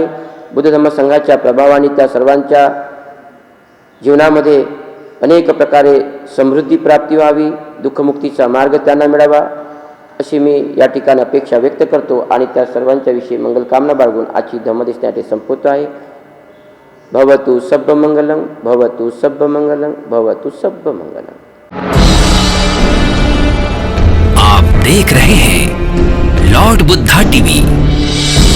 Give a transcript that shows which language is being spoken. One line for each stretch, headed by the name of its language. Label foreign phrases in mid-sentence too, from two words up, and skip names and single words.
Marathi: बुद्ध धम्म संघाच्या प्रभावाने त्या सर्वांच्या जीवनामध्ये अनेक प्रकारे समृद्धी प्राप्ती व्हावी, दुःखमुक्तीचा मार्ग त्यांना मिळावा अशी मी या ठिकाणी अपेक्षा व्यक्त करतो. आणि त्या सर्वांच्या विषयी मंगल कामना बाळगून आजची धम्मदेशनाटे संपवतो आहे.
Pali: भवतु सब्ब मंगलम, भवतु सब्ब मंगलम, भवतु सब्ब मंगलम.
Hindi: आप देख रहे हैं लॉर्ड बुद्धा टीवी.